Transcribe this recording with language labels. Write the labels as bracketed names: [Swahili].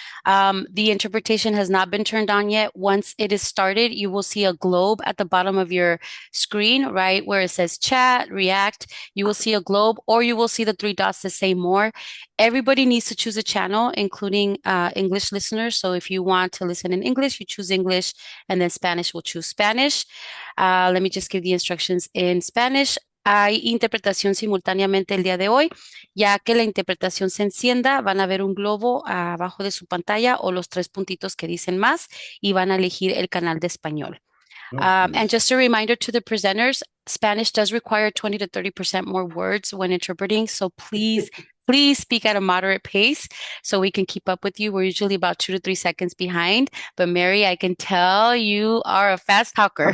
[English] The interpretation has not been turned on yet. Once it is started, you will see a globe at the bottom of your screen, right where it says chat, react. You will see a globe, or you will see the three dots that say more. Everybody needs to choose a channel, including English listeners. So if you want to listen in English, you choose English, and then Spanish will choose Spanish. Let me just give the instructions in Spanish. [Spanish] Hay interpretación simultáneamente el día de hoy. Ya que la interpretación se encienda, van a ver un globo abajo de su pantalla o los tres puntitos que dicen más y van a elegir el canal de español. [English] And just a reminder to the presenters, Spanish does require 20 to 30% more words when interpreting. So please speak at a moderate pace so we can keep up with you. We're usually about 2 to 3 seconds behind. But Mary, I can tell you are a fast talker.